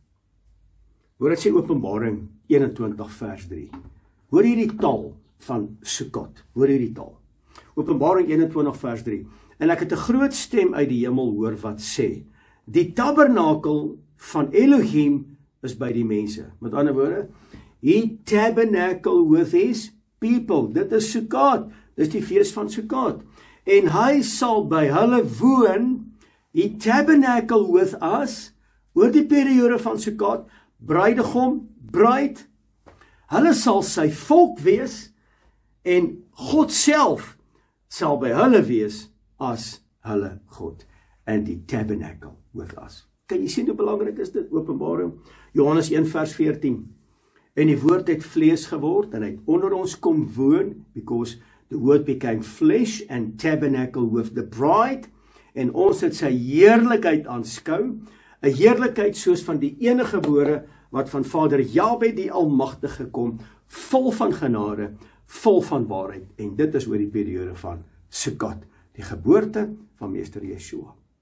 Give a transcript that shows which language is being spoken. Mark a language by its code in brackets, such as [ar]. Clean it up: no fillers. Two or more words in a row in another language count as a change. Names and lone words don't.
[af] Hoor dit sê Openbaring 21 vers 3. Hoor hierdie taal van Sukkot, hoor hierdie taal. Openbaring 21 vers 3. En ek het 'n groot stem uit die hemel hoor wat sê, die tabernakel van Elohim is by die mense. Met ander woorde, [en] he tabernacle with his people. [af] Dit is Sukkot. Dit is die fees van Sukkot. En hy sal by hulle woon, [en] he tabernacle with us, [af] oor die periode van Sukkot, bruidegom, bruid, hulle sal sy volk wees, en God self sal by hulle wees as hulle God, [en] and die tabernacle with us. [af] Kan jy sien hoe belangrik is dit, Openbaring? Johannes 1 vers 14. En die woord het vlees geword, en hy het onder ons kom woon, [en] because the word became flesh and tabernacle with the bride, [af] en ons het sy heerlikheid aanskou, 'n heerlikheid soos van die enige gebore, wat van Vader Jahwe die Almagtige kom, vol van genade, vol van waarheid, en dit is oor die periode van Sukkot, die geboorte van meester Yeshua.